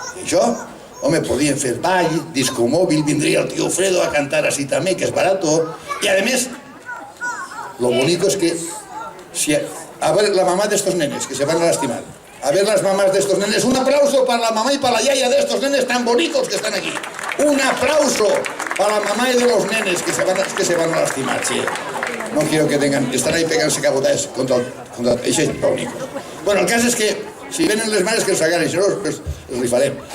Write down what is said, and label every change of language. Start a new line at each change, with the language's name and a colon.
Catalan: I això, home, podien fer ball, disco mòbil, vindria el tío Fredo a cantar así també, que és barato.
Spanish: Y además, lo bonito es que, si, a ver, la mamá de estos nenes, que se van a lastimar, a ver las mamás de estos nenes, un aplauso para la mamá y para la yaya de estos nenes tan bonitos que están aquí. Un aplauso para la mamá y de los nenes que se van a lastimar, sí. No quiero que tengan, están ahí pegándose cabotajes contra
Catalan: això és bonic. Bueno, el cas és que si venen les mares que els agarren, si no, pues els rifarem.